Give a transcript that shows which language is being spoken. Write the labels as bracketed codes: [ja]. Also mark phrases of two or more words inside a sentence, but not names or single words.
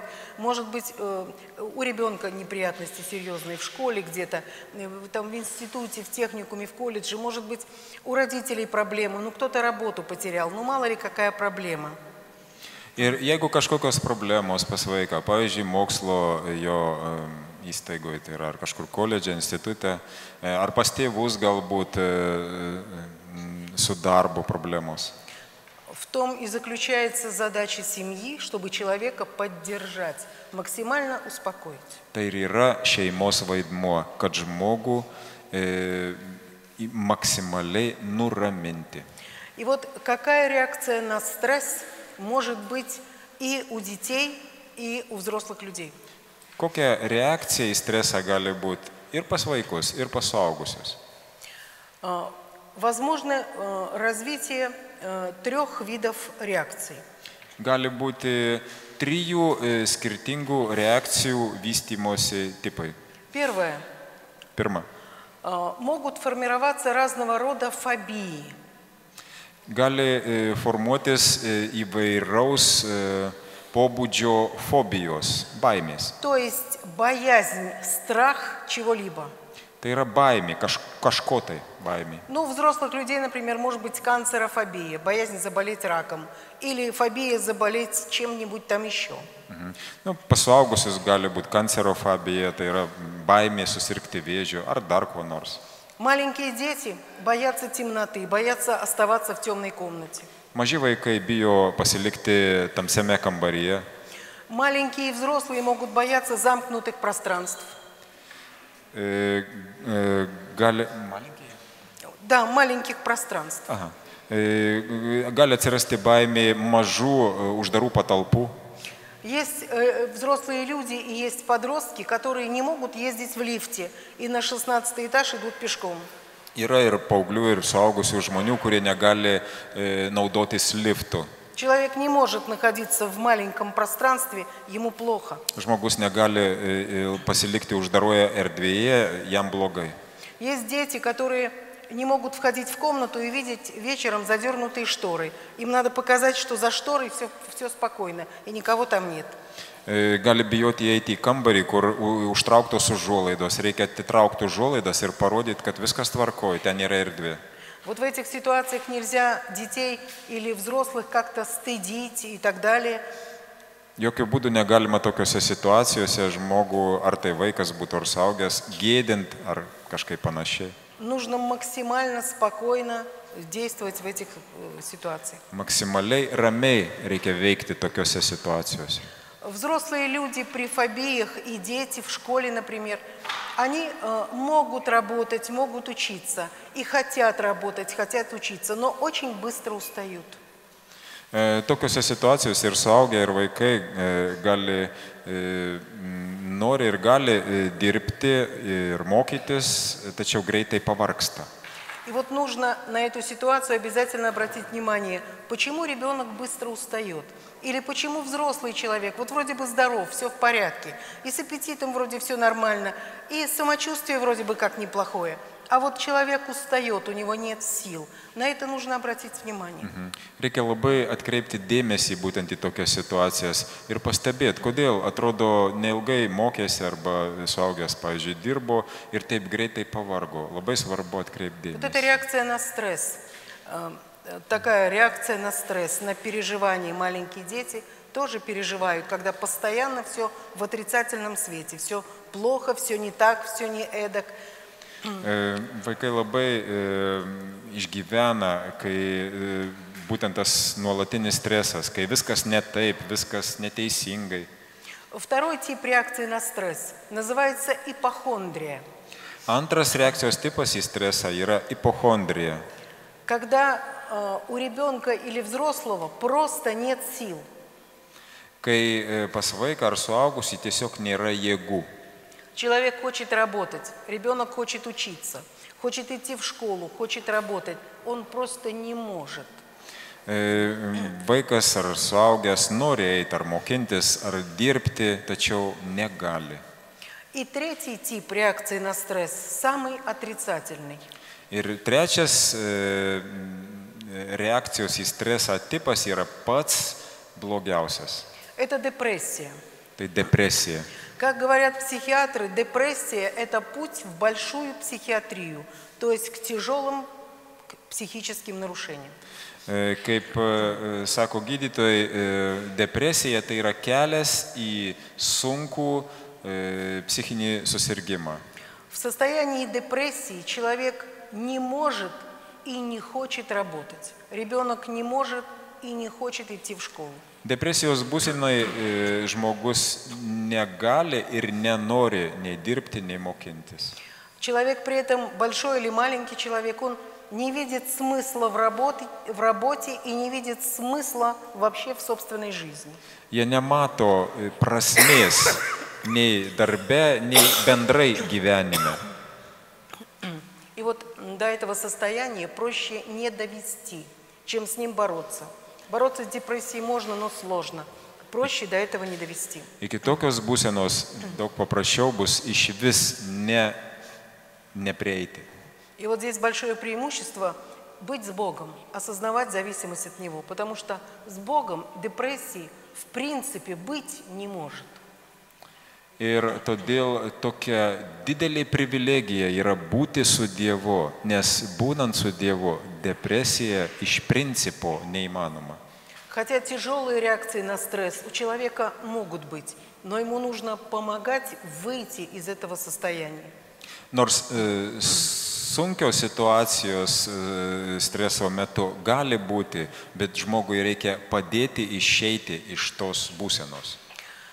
[ru] Может быть, у ребенка неприятности серьезные в школе где-то, там в институте, в техникуме, в колледже. Может быть, у родителей проблемы, ну, кто-то работу потерял, ну, мало ли какая проблема. [lt] Ir jeigu kažkokios problemos pas vaiką, pavyzdžiui, mokslo jo įstaigoje, tai yra ar kažkur koledže, institute, ar pas tėvus galbūt su darbo problemos. [ru] В том и заключается задача семьи, чтобы человека поддержать, максимально успокоить. [lt] Tai ir yra šeimos vaidmuo, kad žmogų maksimaliai nuraminti. [ru] И вот какая реакция на стресс может быть и у детей, и у взрослых людей? [lt] Kokia reakcija į stresą gali būti ir pas vaikus, ir pas suaugusius? [ru] Возможно развитие трех видов реакций. [lt] Gali būti 3 skirtingų reakcijų vystymosi tipai. [ru] Первое. [lt] Pirma. [ru] Могут формироваться разного рода фобии. [lt] Gali formuotis įvairaus pobūdžio fobijos, baimės. [ru] То есть боязнь, страх чего-либо. [lt] Tai yra baimė, kažko tai baimė. [ru] Ну, у взрослых людей, например, может быть канцерофобия, боязнь заболеть раком, или фобия заболеть чем-нибудь там еще. [lt] Nu, pas suaugusius gali būti kancerofobija, tai yra baimė susirgti vėžiu ar dar kuo nors. [ru] Маленькие дети боятся темноты, боятся оставаться в темной комнате. [lt] Maži vaikai bijo pasilikti tamsiame kambaryje. [ru] Маленькие и взрослые могут бояться замкнутых пространств. Да, маленьких пространств. Aha. [lt] Gali atsirasti baimė mažų uždarų patalpų. [ru] Есть взрослые люди и есть подростки, которые не могут ездить в лифте и на 16 этаж идут пешком. [lt] Yra ir paauglių, ir suaugusių žmonių, kurie negali naudotis liftu. [ru] Человек не может находиться в маленьком пространстве, ему плохо. [lt] Žmogus negali pasilikti uždaroje erdvėje, jam blogai. [ru] Есть дети, которые не могут входить в комнату и видеть вечером задернутые шторы. Им надо показать, что за шторой все спокойно и никого там нет. [lt] Gali bijoti įeiti į kambarį, kur užtrauktos užuolaidos. Reikia atitraukti užuolaidas ir parodyti, kad viskas tvarkoja, ten yra erdvė. [ru] Вот в этих ситуациях нельзя детей или взрослых как-то стыдить и так далее. [lt] Jokių būdų negalima tokiuose situacijose žmogų, ar tai vaikas būtų ar suaugęs, gėdinti ar kažkaip panašiai. [ru] Нужно максимально спокойно действовать в этих ситуациях. [lt] Maksimaliai ramiai reikia veikti tokiuose situacijose. [ru] Взрослые люди при фобиях и дети в школе, например, они могут работать, могут учиться и хотят работать, хотят учиться, но очень быстро устают. [lt] Tokiuose situacijose ir suaugę, ir vaikai nori ir gali dirbti ir mokytis, tačiau greitai pavargsta. [ru] И вот нужно на эту ситуацию обязательно обратить внимание, почему ребенок быстро устает. Или почему взрослый человек, вот вроде бы здоров, все в порядке, и с аппетитом вроде все нормально, и самочувствие вроде бы как неплохое. А вот человек устает, у него нет сил. На это нужно обратить внимание. [lt] Reikia labai atkreipti dėmesį būtent į tokias situacijas ir pastebėti, kodėl atrodo neilgai mokėsi arba suaugęs, pavyzdžiui, dirbo ir taip greitai pavargo. Labai svarbu atkreipti [ru] Вот это [lt] dėmesį. [ru] реакция на стресс. Такая реакция на стресс, на переживание. Маленькие дети тоже переживают, когда постоянно все в отрицательном свете. Все плохо, все не так, все не эдак. [lt] Vaikai labai išgyvena, kai būtent tas nuolatinis stresas, kai viskas ne taip, viskas neteisingai. [ru] Второй тип реакции на стресс называется ипохондрия. [lt] Antras reakcijos tipas į stresą yra ipochondrija. [ru] Когда у ребенка или взрослого просто нет сил. [lt] Kai pas vaiką ar suaugusį tiesiog nėra jėgų. [ru] Человек хочет работать, ребенок хочет учиться, хочет идти в школу, хочет работать. Он просто не может. [lt] Vaikas ar suaugęs nori eiti ar mokintis, ar dirbti, tačiau negali. [ru] И третий тип реакции на стресс, самый отрицательный. [lt] Ir trečias reakcijos į stresą tipas yra pats blogiausias. [ru] Это депрессия. [lt] Tai depresija. [ru] Как говорят психиатры, депрессия – это путь в большую психиатрию, то есть к тяжелым психическим нарушениям. [lt] Kaip sako gydytojai, depresija tai yra kelias į sunkų psichinį susirgymą. [ru] В состоянии депрессии человек не может и не хочет работать. Ребенок не может и не хочет идти в школу. [lt] Depresijos būsenai žmogus negali ir nenori nei dirbti, nei mokintis. [ru] Человек при этом, большой или маленький человек, он не видит смысла в работе и не видит смысла вообще в собственной жизни. [lt] Jie nemato prasmės nei darbe, nei bendrai gyvenime. [ru] И вот до этого состояния проще не довести, чем с ним бороться. Бороться с депрессией можно, но сложно. Проще до этого не довести. [lt] Iki tokios būsenos daug paprasčiau bus išvis neprieiti. [ru] И вот здесь большое преимущество быть с Богом, осознавать зависимость от Него, потому что с Богом депрессии в принципе быть не может. [lt] Ir todėl tokia didelė privilegija yra būti su Dievu, nes būnant su Dievu depresija iš principo neįmanoma. [ru] Хотя тяжелые реакции на стресс у человека могут быть, но ему нужно помогать выйти из этого состояния. [lt] Nors sunkios situacijos streso metu gali būti, bet žmogui reikia padėti išeiti iš tos būsenos.